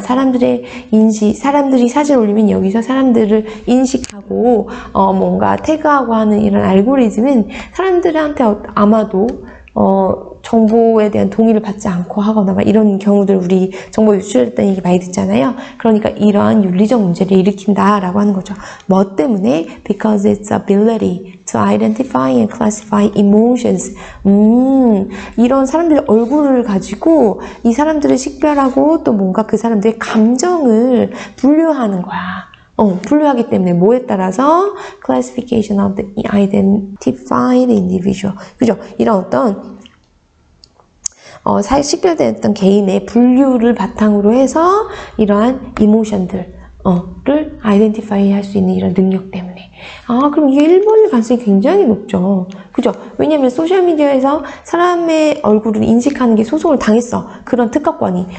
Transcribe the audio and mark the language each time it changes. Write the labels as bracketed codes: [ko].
[ko] 사람들이 사진 올리면 여기서 사람들을 인식하고 뭔가 태그하고 하는 이런 알고리즘은 사람들한테 아마도 정보에 대한 동의를 받지 않고 하거나 막 이런 경우들 우리 정보 유출했다는 얘기 많이 듣잖아요. 그러니까 이러한 윤리적 문제를 일으킨다라고 하는 거죠. 뭐 때문에? [en] Because its ability to identify and classify emotions. [ko] 이런 사람들의 얼굴을 가지고 이 사람들을 식별하고 또 뭔가 그 사람들의 감정을 분류하는 거야. 분류하기 때문에 뭐에 따라서 [en] classification of the identified individual. [ko] 그죠? 이런 어떤 식별됐던 개인의 분류를 바탕으로 해서 이러한 이모션들을 아이덴티파이 할 수 있는 이런 능력 때문에. 그럼 이게 1번일 가능성이 굉장히 높죠. 그죠? 왜냐면 소셜미디어에서 사람의 얼굴을 인식하는 게 소송을 당했어. 그런 특허권이.